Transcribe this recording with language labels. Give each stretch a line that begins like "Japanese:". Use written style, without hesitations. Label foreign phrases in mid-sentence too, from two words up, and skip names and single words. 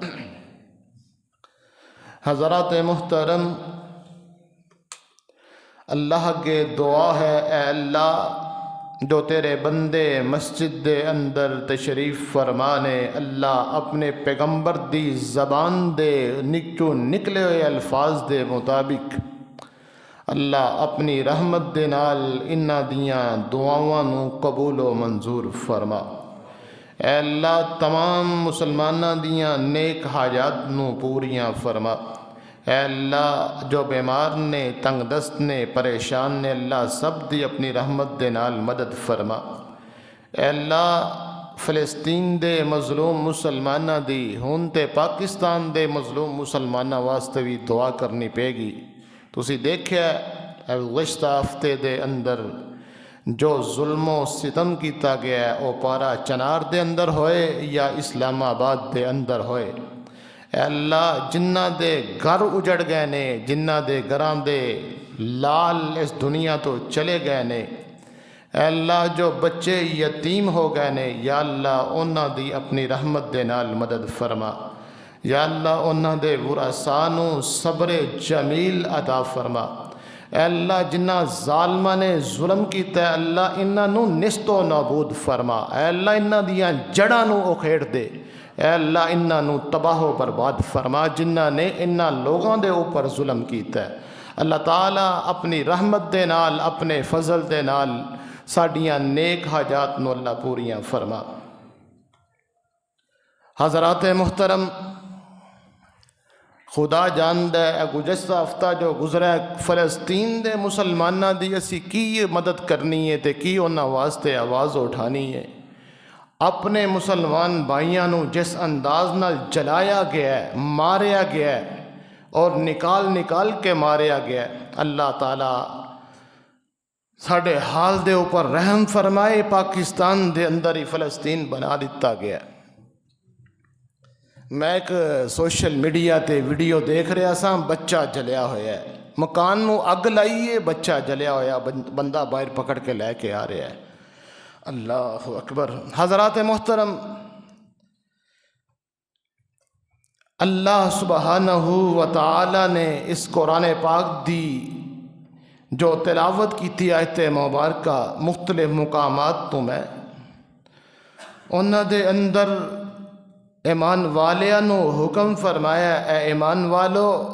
Punjabi: حضرات محترم، اللہ کے دعا ہے اے اللہ جو تیرے بندے مسجد دے اندر تشریف فرمانے، اللہ اپنے پیغمبر دی زبان دے نکچو نکلے ہوئے الفاظ دے مطابق اللہ اپنی رحمت دے نال انہاں دیاں دعاواں نو قبول و منظور فرما. اے اللہ تمام مسلماناں دیاں نیک حاجات نو پوریاں فرما. اے اللہ جو بیمار نے، تنگ دست نے، پریشان نے، اللہ سب دی اپنی رحمت دے نال مدد فرما. اے اللہ فلسطین دے مظلوم مسلماناں دی ہن تے پاکستان دے مظلوم مسلماناں واسطے بھی دعا کرنی پے گی۔ تسی دیکھیا گزشتہ ہفتے دے اندر جو ظلم و ستم کیتا گیا ہے وہ پارا چنار دے اندر ہوئے یا اسلام آباد دے اندر ہوئے، اے اللہ جنہ دے گھر اجڑ گئے نے، جنہ دے گھراں دے لال اس دنیا تو چلے گئے نے، اے اللہ جو بچے یتیم ہو گئے نے، یا اللہ انہاں دی اپنی رحمت دے نال مدد فرما، یا اللہ انہاں دے ورثاء نوں صبر جمیل عطا فرما، اے اللہ جنہ ظالمہ نے ظلم کیتا ہے اللہ انہاں نوں نیست و نابود فرما، اے اللہ انہاں دیاں جڑاں نوں اکھیڑ دے، اے اللہ انہاں نوں تباہ و برباد فرما جنہاں نے انہاں لوگاں دے اوپر ظلم کیتا ہے۔ اللہ تعالیٰ اپنی رحمت دے نال اپنے فضل دے نال ساڈیاں نیک حاجات نو اللہ پوریاں فرما۔ حضرات محترم، خدا جاندہ ہے گزشتہ ہفتہ جو گزرا فلسطین دے مسلماناں دی اسی کی مدد کرنی ہے تے کی انہاں واسطے آواز اٹھانی ہے۔ اپنے مسلمان بھائیاں نو جس انداز نال جلایا گیا ہے، ماریا گیا ہے اور نکال کے ماریا گیا ہے، اللہ تعالیٰ ساڑھے حال دے اوپر رحم فرمائے۔ پاکستان دے اندر ہی فلسطین بنا دیتا گیا۔ میں ایک سوشل میڈیا تے ویڈیو دیکھ رہا سا، بچہ جلیا ہویا ہے، مکان نو اگ لائیے، بچہ جلیا ہویا، بندہ باہر پکڑ کے لے کے آ رہا ہے۔ اللہ اکبر۔ حضرات محترم، اللہ سبحانہ و تعالی نے اس قرآن پاک دی جو تلاوت کی آیت مبارکہ مختلف مقامات تو میں انہاں دے اندر ایمان والیاں نو حکم فرمایا، اے ایمان والو